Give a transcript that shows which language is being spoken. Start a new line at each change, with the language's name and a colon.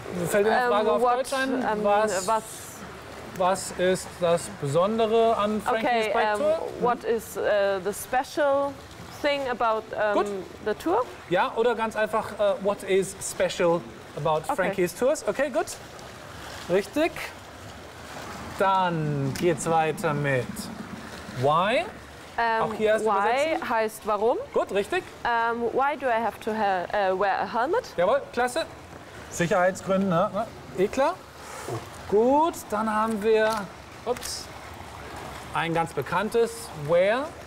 German: Fällt dir eine Frage auf Deutsch ein? Was ist das Besondere an Frankies Bike Tour?
English: What is the special thing about the tour?
German: Ja, oder ganz einfach,
English: what is special about Frankies Tours.
German: Okay, gut. Richtig. Dann geht's weiter mit why. Auch hier erst übersetzen. Why heißt warum. Gut, richtig.
English: Why do I have to wear a helmet?
German: Jawohl, klasse. Sicherheitsgründen, ne? Eh klar. Gut, dann haben wir ein ganz bekanntes where.